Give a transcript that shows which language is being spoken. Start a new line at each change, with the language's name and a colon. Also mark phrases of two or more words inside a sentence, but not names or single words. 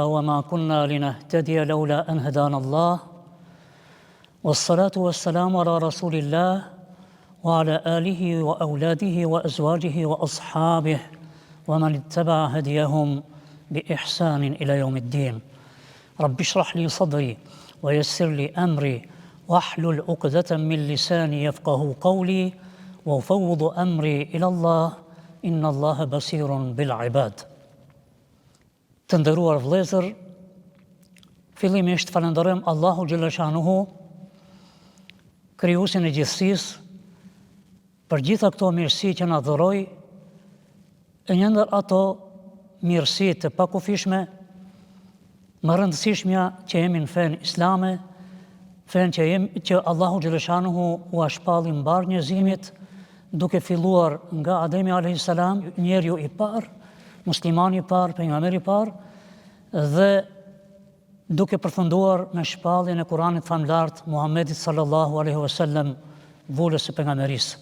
Arabic: وما كنا لنهتدي لولا أن هدانا الله والصلاة والسلام على رسول الله وعلى آله وأولاده وأزواجه وأصحابه ومن اتبع هديهم بإحسان إلى يوم الدين رب اشرح لي صدري ويسر لي أمري واحلل عقدة من لساني يفقه قولي وأفوض أمري إلى الله إن الله بصير بالعباد.
Albanian: Të nderuar vëllezër, fillimisht falenderojmë Allahu xhaleshanuhu, krijuesin e gjithësisë, për gjitha këto mirësi që na dhuroi, e një ndër ato mirësi të pakufishme, më rëndësishmja që jemi në fenë islame, fenë që Allahu xhaleshanuhu u shpalli mbar njerëzimit, duke filluar nga Ademi
Arabic: عليه السلام,
Albanian: njeriu i parë, muslimani i parë, pejgamberi i parë, dhe duke përfunduar me shpalljen e Kuranit famlart Muhammedit
Arabic: صلى الله عليه وسلم,
Albanian: vullës së pejgamberisë.